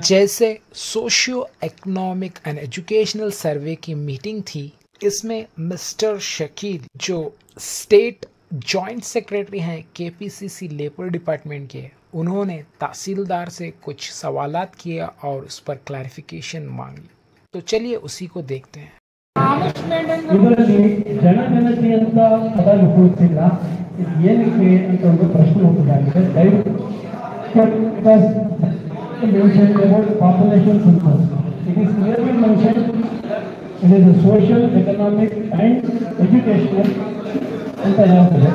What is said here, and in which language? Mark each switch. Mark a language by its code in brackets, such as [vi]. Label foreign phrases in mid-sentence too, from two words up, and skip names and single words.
[hi] जैसे [en] socio economic and educational survey [hi] की मीटिंग थी, इसमें मिस्टर शकील जो [en] state joint secretary [hi] हैं केपीसीसी लेबर डिपार्टमेंट के, उन्होंने तहसीलदार से कुछ सवालात किए और उस पर क्लैरिफिकेशन मांगी। तो चलिए उसी को देखते हैं। [kn] ಇದರಲ್ಲಿ ಜನಗಣತಿ ಅಂತ ಪದ ಉಪಯೋಗಿಸಿಲ್ಲ. ಇದು ಏನಕ್ಕೆ ಅಂತ ಒಂದು ಪ್ರಶ್ನೆ ಹುಟ್ಟಿದಾಗಿದೆ. ದಯವಿಟ್ಟು [en] population census it is clearly mention it is social economic and educational [kn] ಅಂತ ಹೇಳ್ತದೆ.